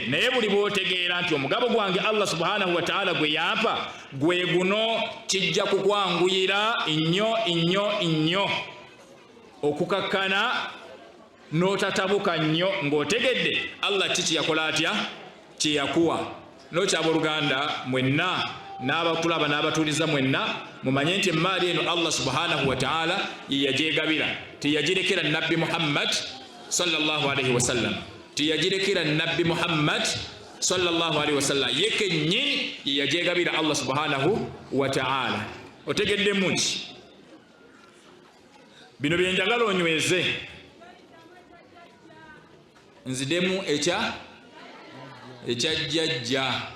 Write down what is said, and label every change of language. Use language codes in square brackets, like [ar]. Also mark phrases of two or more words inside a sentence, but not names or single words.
[lg] Naye buli bw'otegeera nti omugabo gwange [ar] الله سبحانه وتعالى [lg] gwe yampa gwe guno kijja kukwanguyira nnyo okukakkana n'otatabuka nnyo ng'otegedde Allah kiki yakola atya kyeyakuwa. N'okyabooluganda mwenna n'abatulaba n'abatuuliza mwenna mumanye nti emmaali eno [ar] الله سبحانه وتعالى [lg] ye yagyegabira teyagirekera nabbi Muhammad [ar] صلى الله عليه وسلم [lg] teyagirekera nabbi Muhammad [ar] صلى الله عليه وسلم [lg] ye kennyini ye yagyegabira [ar] الله سبحانه وتعالى. [lg] Otegedde muki bino byenjagala onyweze nzidemu ekya jjajja.